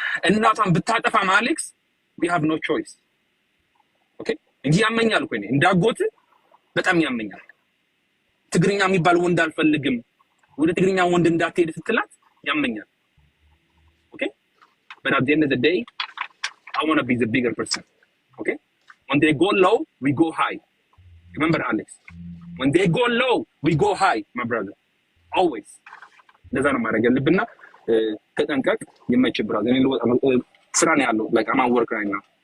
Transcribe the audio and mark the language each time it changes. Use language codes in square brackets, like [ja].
[am] እናቷን ብታጠፋ [en] አሌክስ we have no choice. okay [am] እንጂ ያመኛል እኮ እኔ እንዳጎት በጣም ያመኛል። ትግርኛ የሚባል ወንድ አልፈልግም ወደ ትግርኛ ወንድ እንዳትሄድ ስትላት ያመኛል። [en] okay but at the end of the day I want to be the bigger person. okay when they go low we go high. remember Alex, when they go low we go high my brother always. [am] ለዛ ነው ማድረግ ያለብንና ተጠንቀቅ የማይች ብራዘር እኔ ስራ ነው ያለው [en] like I'm at work right now.